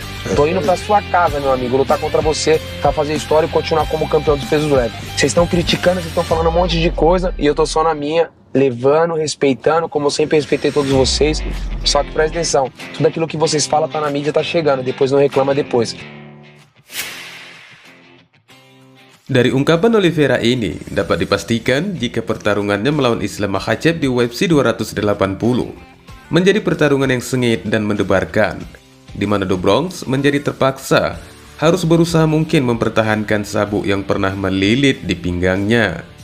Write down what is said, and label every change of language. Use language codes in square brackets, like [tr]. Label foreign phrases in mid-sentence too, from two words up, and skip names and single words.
[pt] Tô indo pra sua casa, meu amigo, lutar contra você, pra fazer história e continuar como campeão dos pesos leves. Vocês estão criticando, vocês estão falando um monte de coisa, e eu tô só na minha, levando, respeitando, como eu sempre respeitei todos vocês. Só que presta atenção, tudo aquilo que vocês falam tá na mídia, tá chegando, depois não reclama depois. [id] Dari ungkapan Oliveira ini dapat dipastikan jika pertarungannya melawan Islam Makhachev di UFC 280 menjadi pertarungan yang sengit dan mendebarkan, di mana Do Bronx menjadi terpaksa harus berusaha mungkin mempertahankan sabuk yang pernah melilit di pinggangnya.